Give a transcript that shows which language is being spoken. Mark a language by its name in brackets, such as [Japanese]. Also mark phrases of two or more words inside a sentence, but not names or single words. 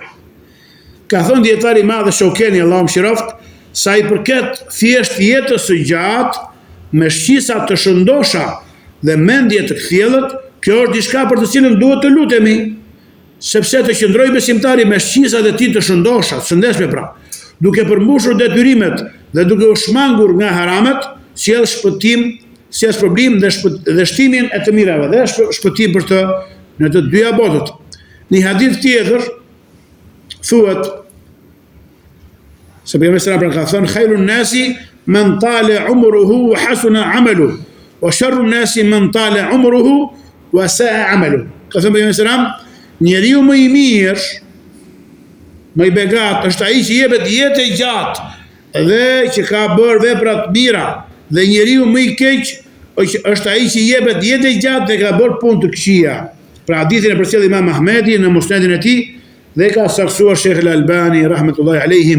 [Albanian] Ka thënë dietari i madh Shokeni, Allahu mëshiroft, sa i përket thjesht jetës së gjatë me shqisa të shëndosha dhe mendje të kthjellët, kjo është diçka për të cilën duhet të lutemi, sepse të qëndroj besimtari me shqisat e tij të shëndosha, të shëndetshme pra, duke përmbushur detyrimet dhe duke u shmangur nga haramet, sjell shpëtim, sjell problem dhe shtimin e të mirave, dhe shpëtim për të në të dyja botët. Një hadith tjetër thuhet se Pejgamberi [Arabic] صلى الله عليه وسلم [Albanian] ka thënë [Arabic] خير الناس من طال عمره وحسن عمله وشر الناس من طال عمره وساء عمله. [Albanian] Ka thënë Pejgamberi [Arabic] صلى الله عليه وسلم [Albanian] njeriu më i mirë, më i begat, është ai që jepet jetë e gjatë dhe që ka bërë vepra të mira, dhe njeriu më i keq është ai që jepet jetë e gjatë dhe ka bërë punë të këqija. Pra hadithin e përcjell Imam Ahmedi në musnedin e tij dhe ka saktuar Sheikh Al-Albani [Arabic] رحمة الله عليهم.